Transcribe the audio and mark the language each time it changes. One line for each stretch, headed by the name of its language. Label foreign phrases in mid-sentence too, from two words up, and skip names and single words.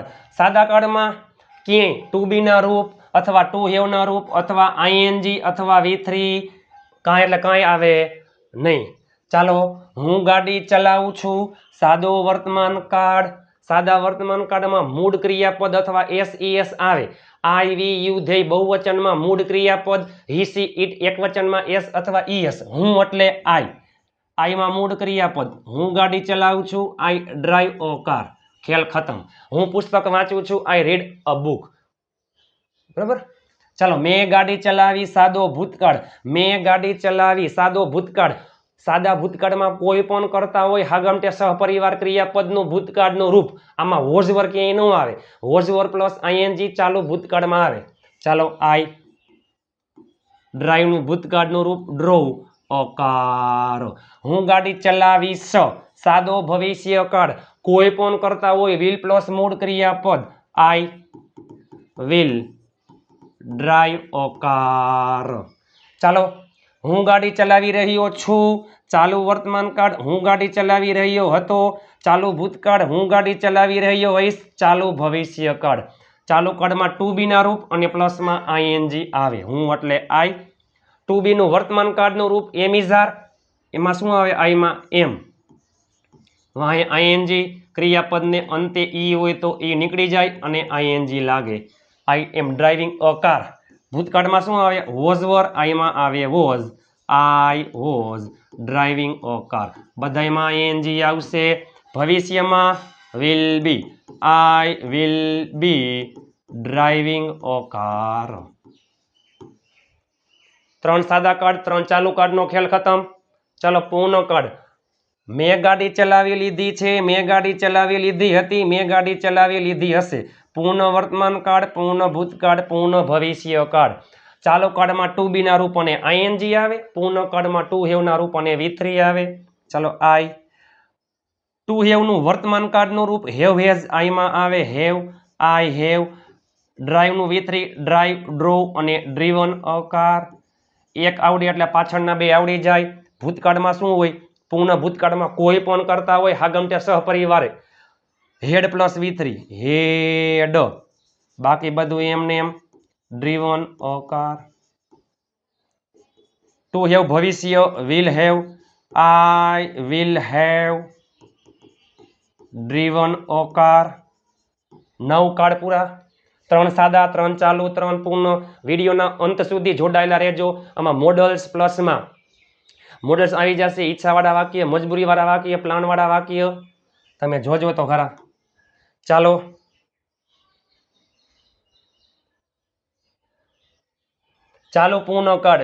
Gujarati: સાદા કાળમાં ક્યાંય
English: to be
Gujarati: ના રૂપ અથવા
English: to have
Gujarati: ના રૂપ અથવા આઈએનજી અથવા V3 કાંઈ એટલે કાંઈ આવે નહીં. ચાલો, હું ગાડી ચલાવું છું, સાદો વર્તમાન કાળ. સાદા વર્તમાન કાળમાં મૂળ ક્રિયાપદ અથવા SES આવે.
English: I, we, you, they
Gujarati: બહુવચનમાં મૂળ ક્રિયાપદ,
English: he, she, it
Gujarati: એકવચનમાં S અથવા ES. હું એટલે I માં મૂળ ક્રિયાપદ. હું ગાડી ચલાવું છું,
English: I drive a car.
Gujarati: ખેલ ખતમ. હું પુસ્તક વાંચું છું,
English: I read a book.
Gujarati: બરાબર. ચાલો, મેં ગાડી ચલાવી સાદો ભૂતકાળ. મેં ગાડી ચલાવી સાદો ભૂતકાળ. સાદા ભૂતકાળમાં કોઈ પણ કરતા હોય હાગમટે સહપરિવાર ક્રિયાપદનું ભૂતકાળનું રૂપ. આમાં
English: was were
Gujarati: ક્યાંય ન આવે.
English: was were plus ING
Gujarati: ચાલુ ભૂતકાળમાં આવે. ચાલો,
English: I drive
Gujarati: નું ભૂતકાળનું રૂપ
English: drove a car.
Gujarati: હું ગાડી ચલાવીશ સાદો ભવિષ્યકાળ. કોઈ પણ કરતા હોય
English: will plus
Gujarati: મૂળ ક્રિયાપદ
English: I will drive a car.
Gujarati: ચાલો, હું ગાડી ચલાવી રહ્યો છું ચાલુ વર્તમાન કાળ. હું ગાડી ચલાવી રહ્યો હતો ચાલુ ભૂતકાળ. હું ગાડી ચલાવી રહ્યો હોઈશ ચાલુ ભવિષ્યકાળ. ચાલુ કાળમાં
English: to be
Gujarati: ના રૂપ અને પ્લસમાં આઈએનજી આવે. હું એટલે I.
English: to be
Gujarati: નું વર્તમાન કાળનું રૂપ
English: am is are.
Gujarati: એમાં શું આવે? I માં એમ. આઈએનજી ક્રિયાપદને અંતે ઈ હોય તો ઈ નીકળી જાય અને આઈએનજી લાગે.
English: I am driving a car.
Gujarati: ભૂતકાળમાં શું આવે?
English: was were.
Gujarati: I માં આવે વોઝ.
English: I was driving a car.
Gujarati: બધાયમાં આઈએનજી આવશે. ભવિષ્યમાં
English: will be. I will be driving a car.
Gujarati: 3 સાદા કાળ, 3 ચાલુ કાળનો ખેલ ખતમ. ચાલો, પૂર્ણ કાળ. મેં ગાડી ચલાવી લીધી છે, મેં ગાડી ચલાવી લીધી હતી, મેં ગાડી ચલાવી લીધી હશે. પૂર્ણ વર્તમાન કાળ, પૂર્ણ ભૂતકાળ, પૂર્ણ ભવિષ્યકાળ. ચાલુ કાળમાં
English: to be
Gujarati: ના રૂપ અને આઈએનજી આવે. પૂર્ણ કાળમાં
English: to have
Gujarati: ના રૂપ અને V3 આવે. ચાલો, I.
English: to have
Gujarati: નું વર્તમાન કાળનું રૂપ
English: have has.
Gujarati: I માં આવે હેવ.
English: I have.
Gujarati: ડ્રાઈવ નું V3
English: drive, drove
Gujarati: અને
English: driven a car.
Gujarati: એક આવડે એટલે પાછળના 2 આવડી જાય. ભૂતકાળમાં શું હોય? પૂર્ણ ભૂતકાળમાં કોઈ પણ કરતા હોય હાગમટે સહપરિવારે
English: had plus V3 had.
Gujarati: બાકી બધું એમને એમ
English: driven a car. to have
Gujarati: ભવિષ્ય
English: will have. I will have driven a car.
Gujarati: 9 કાળ પૂરા. 3 સાદા, 3 ચાલુ, 3 પૂર્ણ. વિડીયોના અંત સુધી જોડાયેલા રહેજો. આમાં મોડલ્સ પ્લસમાં મોડલ્સ આવી જશે. ઈચ્છાવાળા વાક્ય, મજબૂરીવાળા વાક્ય, પ્લાનવાળા વાક્ય. તમે જોજો તો ખરા. ચાલો, ચાલુ પૂર્ણ કાળ.